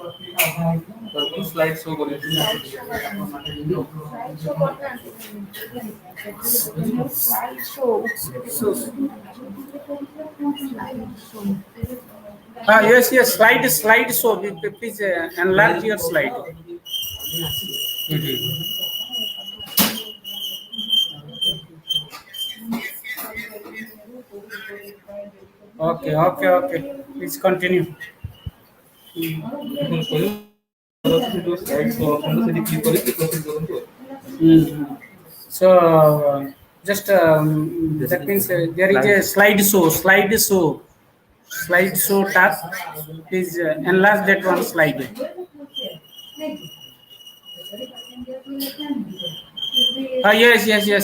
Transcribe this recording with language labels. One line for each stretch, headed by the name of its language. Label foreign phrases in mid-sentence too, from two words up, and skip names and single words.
English: slide show
Odia: କରିବ
English: Yes. Slide show. Please enlarge your slide. Okay. Please continue. slide show option
Odia: ସେଠି କ୍ଲିକ୍ କରିକି ପ୍ରୋସିଡ୍ କରନ୍ତୁ
English: So just that means there is a slide show tab. Please enlarge that one slide. Yes.